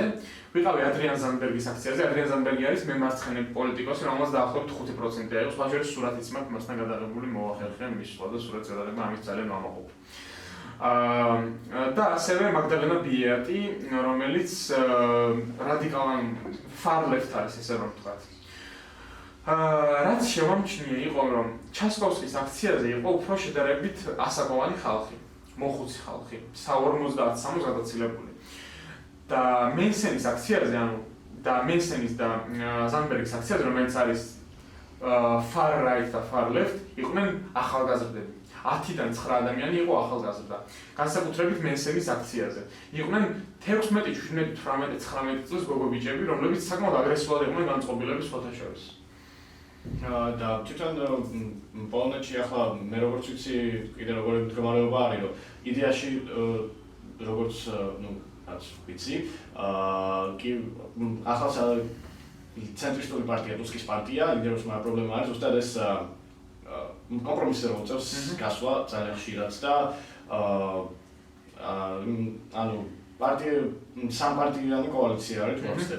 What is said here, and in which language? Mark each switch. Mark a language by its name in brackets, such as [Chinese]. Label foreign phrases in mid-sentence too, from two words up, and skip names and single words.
[Georgian] ვიყავი ადრიან ზანდბერგის აქციაზე. ადრიან ზანდბერგი არის მემარცხენე პოლიტიკოსი, რომელსაც დაახლოებით 5% აქვს. ვაჟერის სურათიც მაქვს მასთან გადაღებული მოახერხე მის სხვა და სურათს გადაღება ამის ძალიან ვამაყობ. და ასევე მაგდალენა ბიატი, რომელიც რადიკალურ [English] far left [Georgian] არის, ესე რომ ვთქვათ. რაც შევამჩნია იყო, რომ ჩასკოვსკის აქციაზე იყო უფრო შედარებით ასაკოვანი ხალხი, მოხუცი ხალხი, 50-60 გადაცილებული. და მენსენის აქციაზე, და მენსენის და ზანდბერგის აქციაზე, რომელიც არის [English] far right [Georgian] და [English] far left, [Georgian] იყვნენ ახალგაზრდები. 10-დან 9 ადამიანი იყო ახალგაზრდა. განსაკუთრებით მენსენის აქციაზე. იყვნენ 16, 17, 18, 19 წლის გოგო-ბიჭები, რომლებიც საკმაოდ აგრესიულად იყვნენ განწყობილები სხვათა შორის. და თვითონ პოლონეთში ახლა მე როგორც ვიცი, კიდე როგორი მდგომარეობა არის, რომ იდეაში როგორც რაც ვიცი, კი ახალ ცენტრისტული პარტია, ტუსკის პარტია, ლიდერობს, მაგრამ პრობლემა არის ზუსტად ეს კომპრომისზე რომ უწევს გასვლა ძალიან ხშირად და ანუ პარტია სამპარტიიანი კოალიცია არის თვალსაჩინო.